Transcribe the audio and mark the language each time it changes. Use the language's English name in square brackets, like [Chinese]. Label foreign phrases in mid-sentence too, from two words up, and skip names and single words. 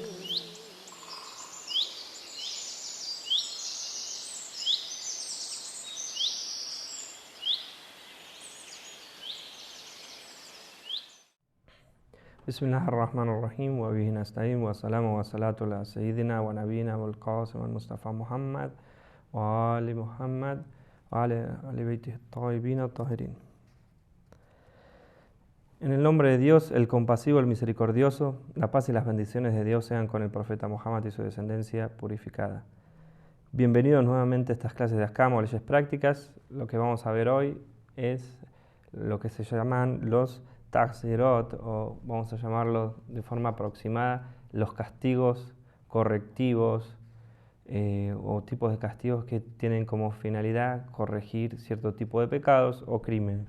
[Arabic] بسم الله الرحمن الرحيم وبه نستعين والسلام والصلاة على سيدنا ونبينا والقاسم المصطفى محمد وآل محمد وعلى آل بيته الطيبين الطاهرين. [Spanish] En el nombre de Dios, el compasivo, el misericordioso, la paz y las bendiciones de Dios sean con el profeta Muhammad y su descendencia purificada. Bienvenidos nuevamente a estas clases de Ahkam o leyes prácticas. Lo que vamos a ver hoy es lo que se llaman los Ta'zirot, o vamos a llamarlo de forma aproximada, los castigos correctivos o tipos de castigos que tienen como finalidad corregir cierto tipo de pecados o crímenes.